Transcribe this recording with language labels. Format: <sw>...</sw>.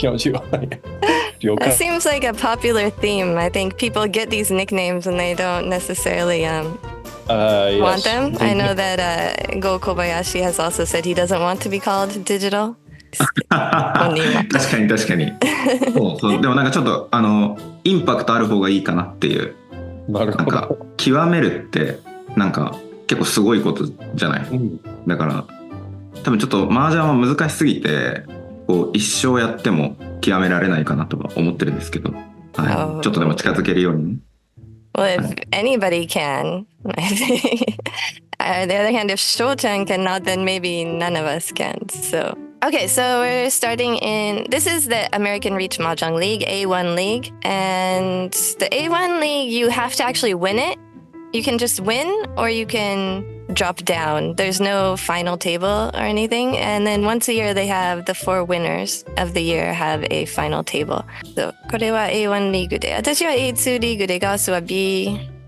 <en>That seems like a popular theme. I think people get these nicknames and they don't necessarily want them. I know that Go Kobayashi has also said he doesn't want to be called digital.</en> <ja>確かにそうでもなんかちょっとインパクトある方がいいかなっていう。なんか極めるってなんか結構すごいことじゃない、だから多分ちょっと麻雀は難しすぎてこう一生やっても極められないかなとは思ってるんですけど、はい、ちょっとでも近づけるように。</ja> <en>Well, if anybody can, I think. On the other hand, if Sho-chan cannot, then maybe none of us can. So, okay, so we're starting in. This is the American Reach Mahjong League, A1 League, and the A1 League, you have to actually win it. You can just win, or you can drop down. There's no final table or anything. And then once a year, they have the 4 winners of the year have a final table.</en> <ja>So, これは A1 リーグで、私は A2 リーグで、ガースは B3?</ja>